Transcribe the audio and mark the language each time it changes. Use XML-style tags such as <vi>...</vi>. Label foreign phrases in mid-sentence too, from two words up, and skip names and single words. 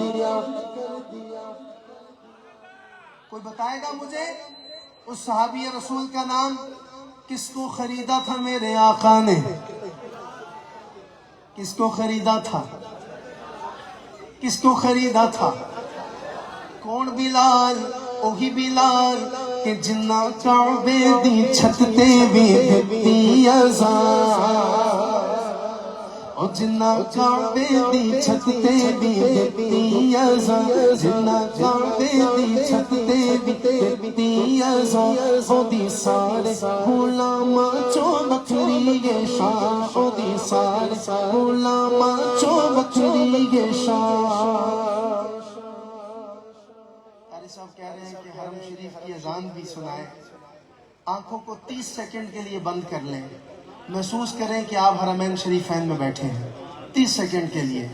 <ur>کوئی بتائے گا مجھے اس صحابی رسول کا نام؟ کس کو خریدا تھا میرے آقا نے؟ کس کو خریدا تھا؟ کس کو خریدا تھا؟ کون؟ بلال.</ur> <pa>اوہی بلال کہ جنہ کعبے دی چھت تے بھی دتی اذان، او جنہ کعبے دی چھت تے بھی دتی اذان، جنہ کعبے دی چھت تے بھی دتی اذان. او دی سارے غلاماں چوں بکھری گے شان، او دی سارے غلاماں چوں بکھری گے شان.</pa> <ur>قاری صاحب کہہ رہے ہیں کہ حرم شریف کی اذان بھی سنائیں. آنکھوں کو 30 سیکنڈ کے لیے بند کر لیں، محسوس کریں کہ آپ حرمین شریفین میں بیٹھے ہیں 30 سیکنڈ کے لیے.</ur>